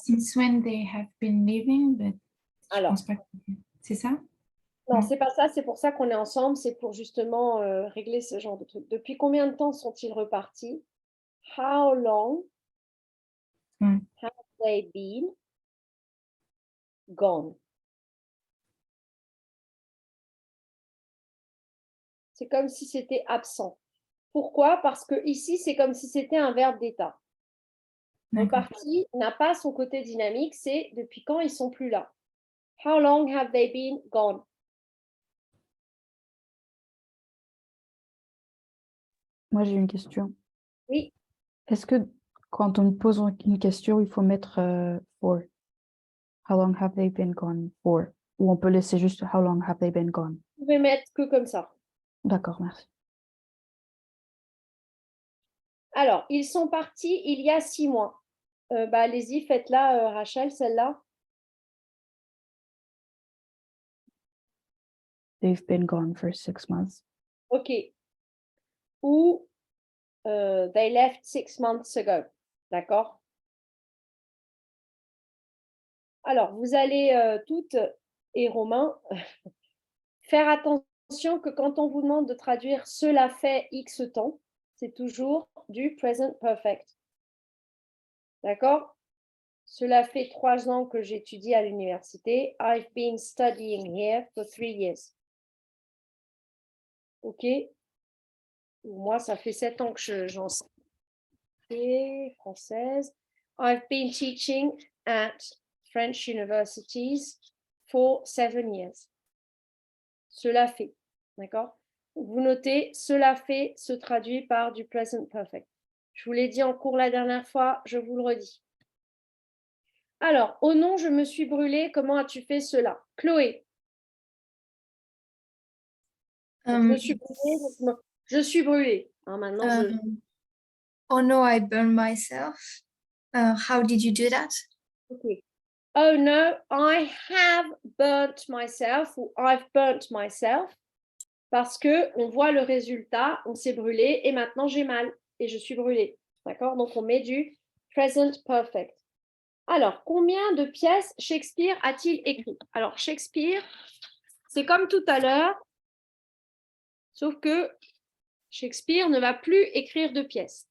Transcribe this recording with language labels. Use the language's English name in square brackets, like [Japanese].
[English] since when they have been living, but [French] je Alors, pense pas que c'est ça? non, Non. c'est pas ça, c'est pour ça qu'on est ensemble, c'est pour justement régler ce genre de trucs. Depuis combien de temps sont-ils repartis? [English] How long Hmm. have they been gone? [French] C'est comme si c'était absent. Pourquoi? Parce que ici, c'est comme si c'était un verbe d'état. D'accord. Reparti n'a pas son côté dynamique, c'est depuis quand ils sont plus là. [English] How long have they been gone? [French] Moi, j'ai une question. Oui, Est-ce que quand on me pose une question, il faut mettre for? [English] How long have they been gone for? [French] Ou on peut laisser juste [English] how long have they been gone? [French] vous pouvez mettre que comme ça. D'accord, merci. Alors, ils sont partis il y a 6 mois. Allez-y, faites-la, Rachel, celle-là. [English] They've been gone for 6 months. OK. Ou they left 6 months ago. [French] D'accord? Alors, vous allez toutes et Romain faire attention que quand on vous demande de traduire cela fait X temps, c'est toujours du present perfect. D'accord? Cela fait 3 ans que j'étudie à l'université. [English] I've been studying here for 3 years. [French] OK? Moi, ça fait 7 ans que j'enseigne. Française. [English] I've been teaching at French universities for 7 years. [French] Cela fait. D'accord? Vous notez, cela fait se traduit par du present perfect. Je vous l'ai dit en cours la dernière fois, je vous le redis. Alors, au nom, je me suis brûlée. Comment as-tu fait cela? Chloé. Donc, je me suis brûlée. Donc, je suis brûlée. Hein, maintenant, [English] Oh no, I burned myself. How did you do that? Okay. Oh no, I have burnt myself ou I've burnt myself. [French] Parce que on voit le résultat, on s'est brûlé et maintenant j'ai mal et je suis brûlée. D'accord? Donc, on met du present perfect. Alors, combien de pièces Shakespeare a-t-il écrit? Alors, Shakespeare, c'est comme tout à l'heure, sauf que Shakespeare ne va plus écrire de pièces.